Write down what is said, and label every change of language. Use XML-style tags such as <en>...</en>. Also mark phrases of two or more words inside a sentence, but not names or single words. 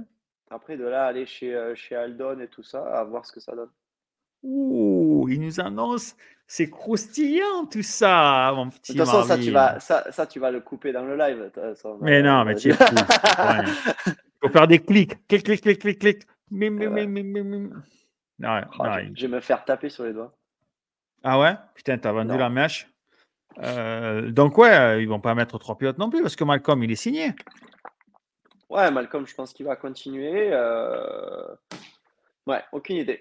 <fr>après de là aller chez Aldon et tout ça, à voir ce que ça donne. Ouh, il nous annonce, c'est croustillant tout ça, mon De petit toute façon, Marvin. ça tu vas le couper dans le live, de toute façon, Mais non, mais tu es fou, ça sert à rien. Faut faire des clics. Clic, clic, clic, clic, clic. Mim, Et mim, ouais. mim, mim, mim, mim. Ouais, Oh, non, je vais me faire taper sur les doigts. ah ouais? Putain, tu as vendu la Non. mèche. Donc ouais, ils vont pas mettre 3 pilotes non plus parce que Malcolm, il est signé. Ouais, Malcolm, je pense qu'il va continuer, ouais, aucune idée.</fr>